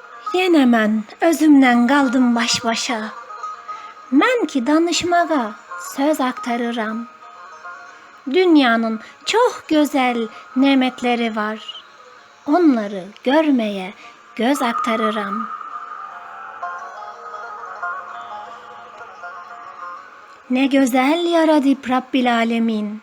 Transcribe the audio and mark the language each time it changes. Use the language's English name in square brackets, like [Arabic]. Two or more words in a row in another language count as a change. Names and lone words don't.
[Azerbaijani] Yenə mən özümlə qaldım baş-başa. Mən ki danışmağa söz aktarıram. [Turkish] Dünyanın çok güzel nimetleri var. Onları görmeye göz aktarıram. Ne güzel yaradı Rabbil Alemin.